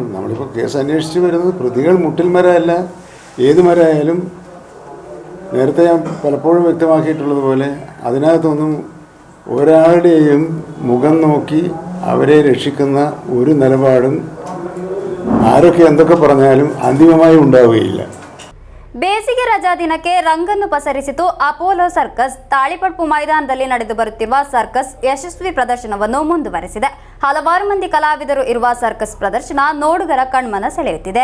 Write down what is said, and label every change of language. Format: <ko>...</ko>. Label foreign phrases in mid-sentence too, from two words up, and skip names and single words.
<ml>നമ്മളിപ്പോൾ കേസ് അന്വേഷിച്ച് വരുന്നത് പ്രതികൾ മുട്ടിൽ മരമല്ല, ഏത് മരമായാലും നേരത്തെ ഞാൻ പലപ്പോഴും വ്യക്തമാക്കിയിട്ടുള്ളതുപോലെ അതിനകത്തൊന്നും ഒരാളുടെയും മുഖം നോക്കി അവരെ രക്ഷിക്കുന്ന ഒരു നിലപാടും ആരൊക്കെ എന്തൊക്കെ പറഞ്ഞാലും അന്തിമമായി ഉണ്ടാവുകയില്ല.</ml> <kn>ಬೇಸಿಗೆ ರಜಾ ದಿನಕ್ಕೆ ರಂಗನ್ನು ಪಸರಿಸಿತು ಅಪೋಲೋ ಸರ್ಕಸ್. ತಾಳಿಪಡ್ಪು ಮೈದಾನದಲ್ಲಿ ನಡೆದು ಬರುತ್ತಿರುವ ಸರ್ಕಸ್ ಯಶಸ್ವಿ ಪ್ರದರ್ಶನವನ್ನು ಮುಂದುವರೆಸಿದೆ. ಹಲವಾರು ಮಂದಿ ಕಲಾವಿದರು ಇರುವ ಸರ್ಕಸ್ ಪ್ರದರ್ಶನ ನೋಡುಗರ ಕಣ್ಮನ ಸೆಳೆಯುತ್ತಿದೆ.</kn>